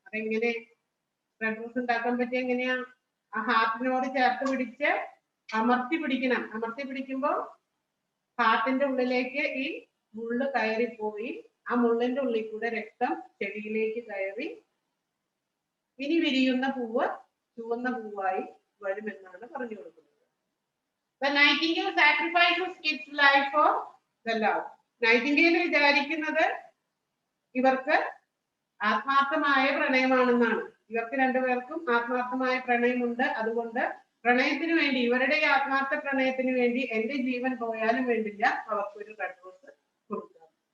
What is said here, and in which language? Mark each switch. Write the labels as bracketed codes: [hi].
[ml] അതെങ്ങനെ red rose ഉണ്ടാക്കാൻ പറ്റിയ എങ്ങനെയാ? ആ ഹാർട്ടിനോട് ചേർത്ത് പിടിച്ച് അമർത്തി പിടിക്കണം. അമർത്തി പിടിക്കുമ്പോൾ ഹാർട്ടിന്റെ ഉള്ളിലേക്ക് ഈ മുള്ള് കയറിപ്പോയി ആ മുള്ളിന്റെ ഉള്ളിൽ കൂടെ രക്തം ചെടിയിലേക്ക് കയറി ഇനി വിരിയുന്ന പൂവ് ചുവന്ന പൂവായി വരുമെന്നാണ് പറഞ്ഞു കൊടുക്കുന്നത്. [en] The nightingale sacrifices its life for the love. [ml] Nightingale വിചാരിക്കുന്നത് ഇവർക്ക് ആത്മാർത്ഥമായ പ്രണയമാണെന്നാണ്. ഇവർക്ക് രണ്ടുപേർക്കും ആത്മാർത്ഥമായ പ്രണയമുണ്ട്. അതുകൊണ്ട് പ്രണയത്തിന് വേണ്ടി, ഇവരുടെ ആത്മാർത്ഥ പ്രണയത്തിന് വേണ്ടി എന്റെ ജീവൻ പോയാലും വേണ്ടില്ല, അവർക്കൊരു റെഡ് റോസ് കൊടുക്കാം.